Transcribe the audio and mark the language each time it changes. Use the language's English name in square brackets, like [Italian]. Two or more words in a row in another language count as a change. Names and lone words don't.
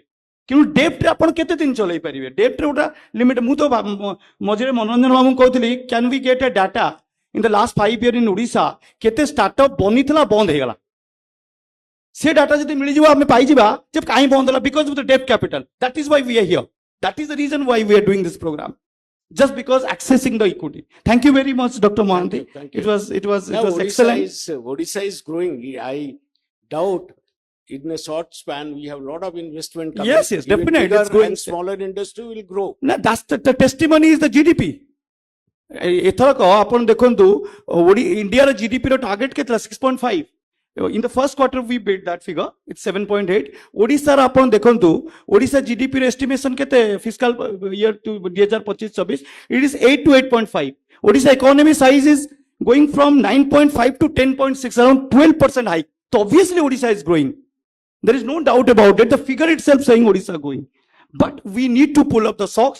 [Odia] କିନ୍ତୁ ଡେପ୍ଟରେ ଆପଣ କେତେ ଦିନ ଚଲେଇ ପାରିବେ? ଡେପ୍ଟରେ ଗୋଟେ ଲିମିଟ। ମୁଁ ତ ମଝିରେ ମନୋରଞ୍ଜନ ବାବୁଙ୍କୁ କହୁଥିଲି, [English] can we get a data in the last 5 years in Odisha, [Odia] କେତେ ଷ୍ଟାର୍ଟଅପ୍ ବନିଥିଲା ବନ୍ଦ ହେଇଗଲା। ସେ ଡାଟା ଯଦି ମିଳିଯିବ ଆମେ ପାଇଯିବା ଯେ କାହିଁ ବନ୍ଦ ହେଲା, [English] because of the debt capital. That is why we are here, That is the reason why we are doing this program, just because accessing the equity. Thank you very much, Dr. Mohanty. Thank you. It was Now, excellent. Odisha is growing. I doubt in a short span we have a lot of investment coming. Yes, Even definitely, bigger it's going. and smaller industry will grow. No, that's the testimony is the GDP. [Odia] ଏଥରକ ଆପଣ ଦେଖନ୍ତୁ ଇଣ୍ଡିଆର GDP ର ଟାର୍ଗେଟ କେତେ ଥିଲା? 6.5. [English] In the first quarter we beat that figure, it's 7.8. [Odia] ଓଡ଼ିଶାର ଆପଣ ଦେଖନ୍ତୁ, ଓଡ଼ିଶା GDP ର estimation କେତେ [English] fiscal year to 2025-26, it is 8 to 8.5. ଓଡ଼ିଶା economy size is going from 9.5 to 10.6, around 12% hike. So obviously Odisha is growing. There is no doubt about it. The figure itself saying Odisha going. But we need to pull up the socks.